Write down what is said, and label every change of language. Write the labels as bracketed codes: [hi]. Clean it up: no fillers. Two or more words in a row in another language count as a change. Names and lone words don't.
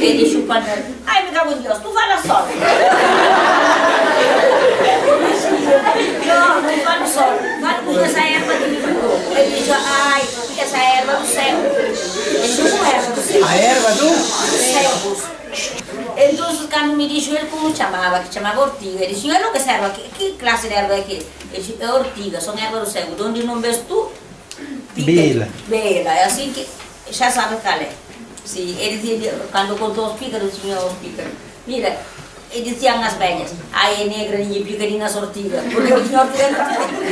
[pt] Ele disse o palmeiro, ai, me cago em Deus, tu fala sola. Não falo sola, falo com essa erva que me picou. Ele disse, ai, essa erva do céu. Ele disse, como erva do céu? A erva do? Céu. [gl] Entón, cando me dixo ele como chamaba, que chamaba ortiga, e dixo, eu que serve aquí, que clase de erva é que? E dixo, é ortiga, son erva do cego, onde non ves tú, Vela. [pt] Vela, é assim [gl] que xa sabe cal é. [pt] Si, ele dizia, [gl] cando contou os pícaros, [pt] tinha os pícaros. Mira, e diciam as velhas, ai, é negra, ninguém pica nin as ortigas, porque eu tinha ortiga en casa.